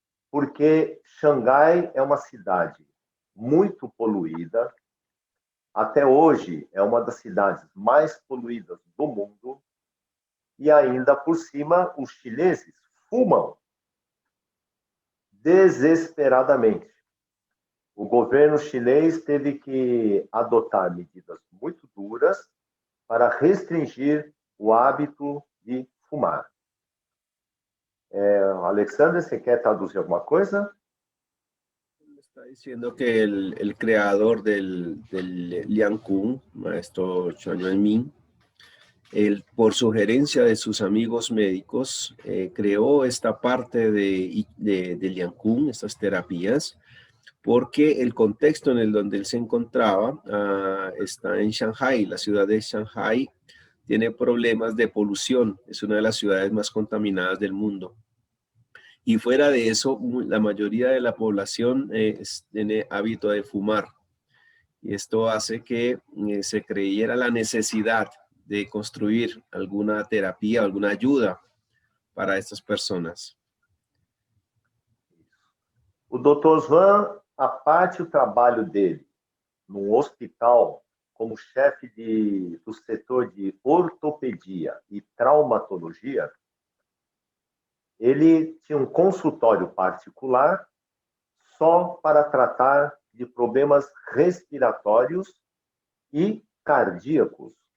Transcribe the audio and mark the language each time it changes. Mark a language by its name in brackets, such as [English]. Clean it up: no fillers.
[Portuguese] Porque Xangai é uma cidade muito poluída, até hoje é uma das cidades mais poluídas do mundo, e ainda por cima os chineses fumam desesperadamente. O governo chinês teve que adotar medidas muito duras para restringir o hábito de fumar. Alexandre, ¿se quer traduzir alguma coisa? [Spanish] Está diciendo que el creador del Liang Kung, maestro Zhuang Yuanmin, por sugerencia de sus amigos médicos, creó esta parte de Liang Kung, estas terapias, porque el contexto en el donde él se encontraba está en Shanghái. La ciudad de Shanghái tiene problemas de polución, es una de las ciudades más contaminadas del mundo. Y fuera de eso, la mayoría de la población tiene hábito de fumar. Y esto hace que se creyera la necesidad de construir alguna terapia, alguna ayuda para estas personas. [Portuguese] O Dr. Zhuang, a parte do trabalho dele no hospital, como chefe do setor de ortopedia e traumatologia, ele tinha um consultório particular só para tratar de problemas respiratórios e cardíacos.